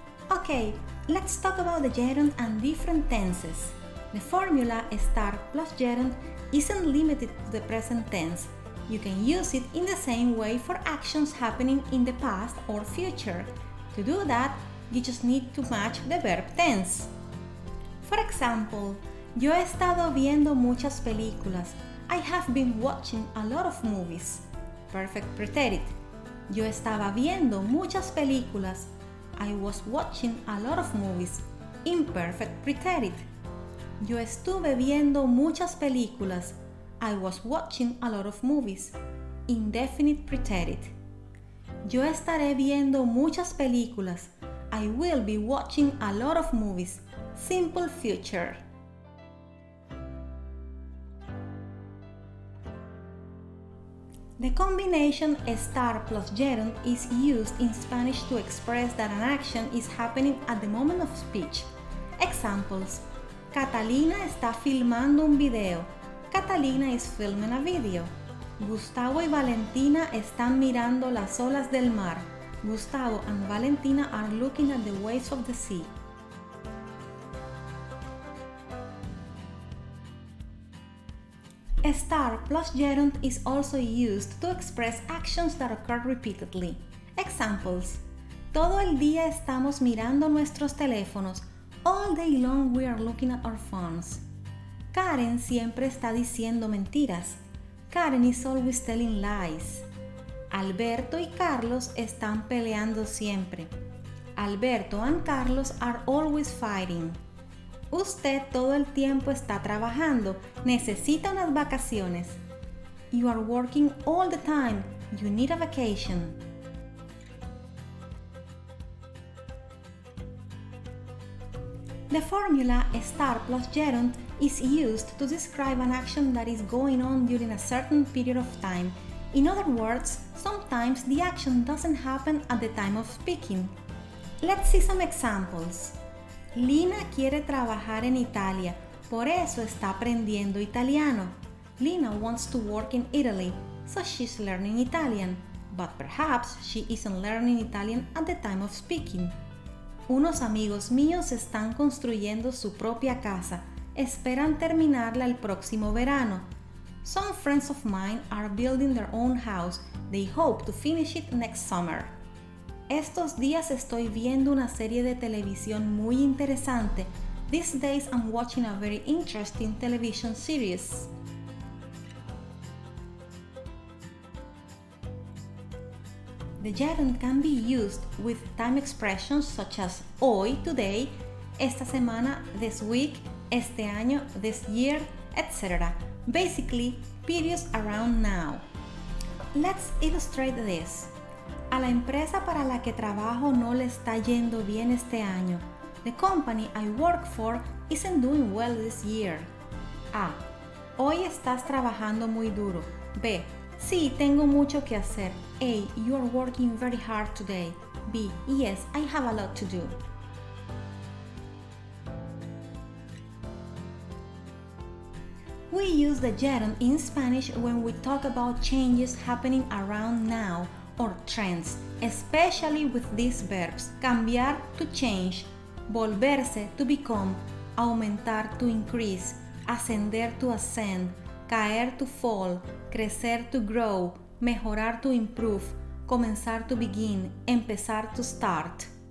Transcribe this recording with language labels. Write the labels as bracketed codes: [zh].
[en] Okay, let's talk about the gerund and different tenses. The formula estar plus gerund isn't limited to the present tense. You can use it in the same way for actions happening in the past or future. To do that, you just need to match the verb tense. For example, [es] yo he estado viendo muchas películas. [en] I have been watching a lot of movies. Perfect pretérito. [es] Yo estaba viendo muchas películas. [en] I was watching a lot of movies. Imperfect pretérito. [es] Yo estuve viendo muchas películas. [en] I was watching a lot of movies. Indefinite pretérito. [es] Yo estaré viendo muchas películas. [en] I will be watching a lot of movies. Simple future. The combination estar plus gerund is used in Spanish to express that an action is happening at the moment of speech. Examples: [es] Catalina está filmando un video. [en] Catalina is filming a video. [es] Gustavo y Valentina están mirando las olas del mar. [en] Gustavo and Valentina are looking at the waves of the sea. Estar plus gerund is also used to express actions that occur repeatedly. Examples: [es] Todo el día estamos mirando nuestros teléfonos. [en] All day long we are looking at our phones. [es] Karen siempre está diciendo mentiras. [en] Karen is always telling lies. [es] Alberto y Carlos están peleando siempre. [en] Alberto and Carlos are always fighting. [es] Usted todo el tiempo está trabajando. Necesita unas vacaciones. [en] You are working all the time. You need a vacation. The formula estar plus gerund is used to describe an action that is going on during a certain period of time. In other words, sometimes the action doesn't happen at the time of speaking. Let's see some examples. [es] Lina quiere trabajar en Italia, por eso está aprendiendo italiano. [en] Lina wants to work in Italy, so she's learning Italian, but perhaps she isn't learning Italian at the time of speaking. [es] Unos amigos míos están construyendo su propia casa, esperan terminarla el próximo verano. [en] Some friends of mine are building their own house, they hope to finish it next summer. [es] Estos días estoy viendo una serie de televisión muy interesante. [en] These days I'm watching a very interesting television series. The gerund can be used with time expressions such as hoy, today, [es] esta semana, [en] this week, [es] este año, [en] this year, etc. Basically, periods around now. Let's illustrate this. [es] A la empresa para la que trabajo no le está yendo bien este año. [en] The company I work for isn't doing well this year. A. [es] Hoy estás trabajando muy duro. B. Sí, tengo mucho que hacer. A. [en] You are working very hard today. B. Yes, I have a lot to do. We use the gerund in Spanish when we talk about changes happening around now or trends, especially with these verbs: cambiar to change, volverse to become, aumentar to increase, ascender to ascend, caer to fall, crecer to grow, mejorar to improve, comenzar to begin, empezar to start.